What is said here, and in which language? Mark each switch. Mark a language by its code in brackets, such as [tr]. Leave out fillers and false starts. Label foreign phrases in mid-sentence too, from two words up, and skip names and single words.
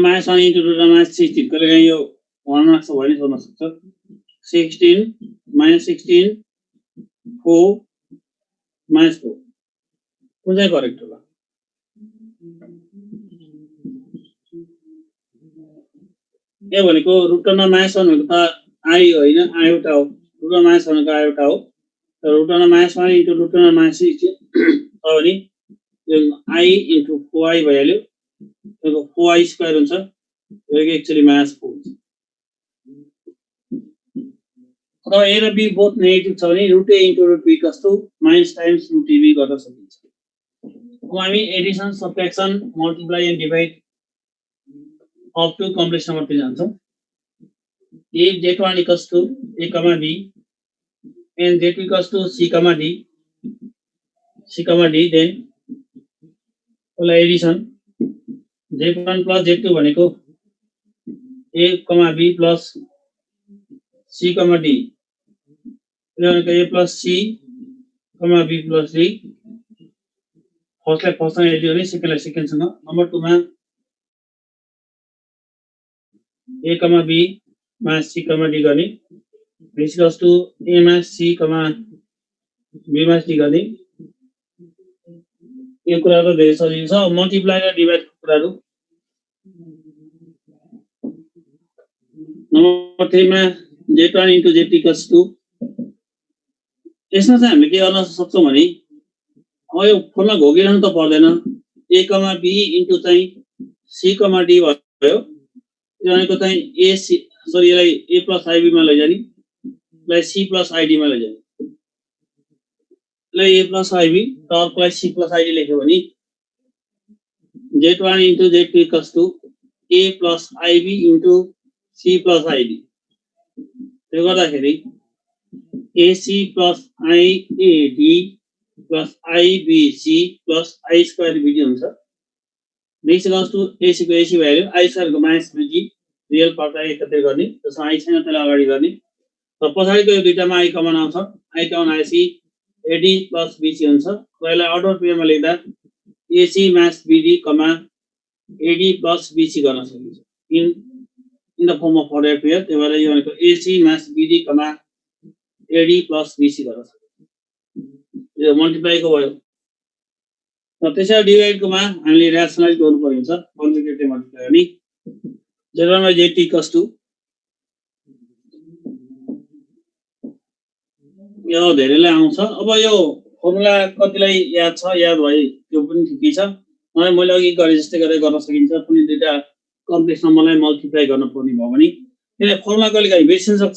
[ne] -1 [en] into root [ne] -16 कहिले काहीँ यो 1 मार्क्स भयो नि सोध्न सक्छ 16 -16 4 -4 कुन चाहिँ करेक्ट होला के भनेको रुट -1 भनेको त i होइन i एउटा हो रुट -1 भनेको i एउटा हो तर रुट -1 [en] into root [ne] -16 हो भने यो i into 4i भइहाल्यो त्यसको 4i स्क्वायर हुन्छ यो एक्चुअली -4 अथवा a र b बोथ नेगेटिभ छ भने [en] root a into root b equals to minus times root b [ne] गर्न सकिन्छ अब हामी [en] addition subtraction multiply and divide of two complex number [ne] तिर जान्छौँ [en] if z1 equals to a comma b and z2 equals to c comma d then [ne] एडिसन [en] z1 plus z2 [ne] भनेको [en] a, b plus c, d [ne] भनेको [en] a plus c, b plus d, [ne] फर्स्टलाई फर्स्टसँग एड गर्ने, सेकेन्डलाई सेकेन्डसँग। नम्बर 2 मा a, b मा c, d गर्ने, [en] is equals to a [ne] मा c, b मा c गर्ने। यो कुराहरु धेरै सजिलो छ। मल्टिप्लाई र डिभाइडको कुराहरु। नम्बर 3 मा [en] z1 into z2 equals to, [ne] यसमा चाहिँ हामीले के गर्न सक्छौं भने अब यो फर्मुला घोकिरहनु त पर्दैन। [en] a, b into [ne] चाहिँ c, d भयो। यो भनेको चाहिँ यसलाई [en] a plus ib [ne] मा लैजाने, यसलाई [en] c plus id [ne] मा लैजाने। यसलाई [en] a plus ib, [ne] टर्कलाई [en] c plus id [ne] लेख्यो भने [en] z1 into z2 equals to a plus ib into c plus id। [ne] त्यो गर्दाखेरि [en] ac plus iad plus ibc plus I square bd [ne] हुन्छ। [en] This equals to ac [ne] को ac भ्यालु, [en] I square [ne] को [en] minus bd, [ne] रियल पार्टलाई एकत्रित गर्ने, जसमा I छैन त्यसलाई अगाडि गर्ने। र पछाडिको यो दुईटामा I कमन आउँछ, I कमन आएपछि [en] ad plus bc [ne] हुन्छ। र यसलाई अर्डर पेयरमा लेख्दा [en] ac minus bd, ad plus bc [ne] गर्न सकिन्छ [en] in the form of order pair. [ne] त्यही भएर यो भनेको [en] ac minus bd, ad plus bc [ne] गर्न सकिन्छ। यो मल्टिप्लाई को भयो। र त्यसै डिभाइड को मा हामीले र्यासनलाइज गर्नु पर्यो हुन्छ। [en] conjugative multiply [ne] गर्ने [en] z1 by z2 equals to, [ne] यो धेरैलाई आउँछ। अब यो फर्मुला कतिलाई याद छ, याद भए त्यो पनि ठिकै छ। मैले अघि गरे जस्तै गरेर गर्न सकिन्छ। कुनै दुईटा कम्प्लेक्स नम्बरलाई मल्टिप्लाई गर्न पर्ने भयो भने त्यसले फर्मुला कहिलेकाहीँ बिर्सिन सक्छ।